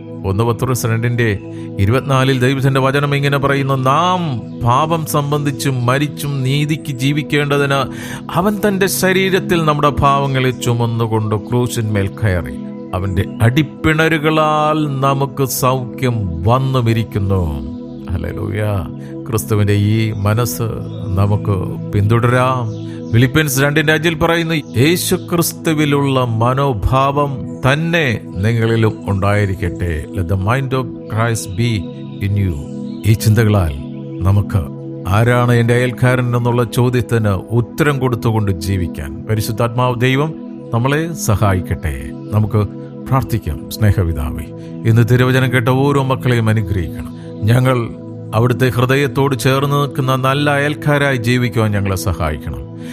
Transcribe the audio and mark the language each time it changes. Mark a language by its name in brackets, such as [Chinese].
[Malayalam] 1 പത്രോസ് 2:24 ദൈവത്തിന്റെ വചനം ഇങ്ങനെ പറയുന്നു: നാം പാപം സംബന്ധിച്ചും മരിച്ചും നീതിക്ക് ജീവിക്കേണ്ടതിന് അവൻ തന്റെ ശരീരത്തിൽ നമ്മുടെ പാവങ്ങളെ ചുമന്നുകൊണ്ട് ക്രൂശിന്മേൽ കയറി അവന്റെ അടിപ്പിണരുകളാൽ നമുക്ക് സൗഖ്യം വന്നുമിരിക്കുന്നു. ഹല്ലേലൂയ! ക്രിസ്തുവിന്റെ ഈ മനസ്സ് നമുക്ക് പിന്തുടരാം. ഫിലിപ്പിയൻസ് 2:5 പറയുന്നു: യേശു ക്രിസ്തുവിലുള്ള മനോഭാവം തന്നെ നിങ്ങളിലും ഉണ്ടായിരിക്കട്ടെ. [English] Let the mind of Christ be in you. [Malayalam] ഈ ചിന്തകളാൽ നമുക്ക് ആരാണ് എൻ്റെ അയൽക്കാരൻ എന്നുള്ള ചോദ്യത്തിന് ഉത്തരം കൊടുത്തുകൊണ്ട് ജീവിക്കാൻ പരിശുദ്ധാത്മാവ് ദൈവം നമ്മളെ സഹായിക്കട്ടെ. നമുക്ക് പ്രാർത്ഥിക്കാം. സ്നേഹപിതാവേ, ഇന്ന് തിരുവചനം കേട്ട ഓരോ മക്കളെയും അനുഗ്രഹിക്കണം. ഞങ്ങൾ അവിടുത്തെ ഹൃദയത്തോട് ചേർന്ന് നിൽക്കുന്ന നല്ല അയൽക്കാരായി ജീവിക്കുവാൻ ഞങ്ങളെ സഹായിക്കണം.